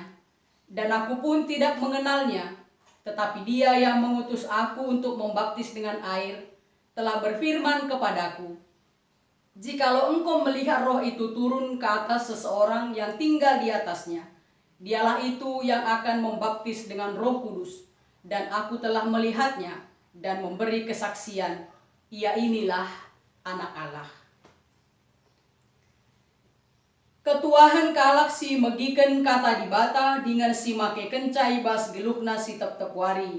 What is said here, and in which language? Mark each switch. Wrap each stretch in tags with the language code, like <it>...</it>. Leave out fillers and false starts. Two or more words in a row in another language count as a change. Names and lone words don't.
<id>Dan aku pun tidak mengenalnya, tetapi dia yang mengutus aku untuk membaptis dengan air, telah berfirman kepadaku, Jikalau engkau melihat roh itu turun ke atas seseorang yang tinggal di atasnya, dialah itu yang akan membaptis dengan Roh Kudus. Dan aku telah melihatnya dan memberi kesaksian, ia inilah anak Allah.</id> <btx>Ketuahan kalak si megiken kata dibata dengan si make kencai bas geluhna si tep-tep wari.</btx>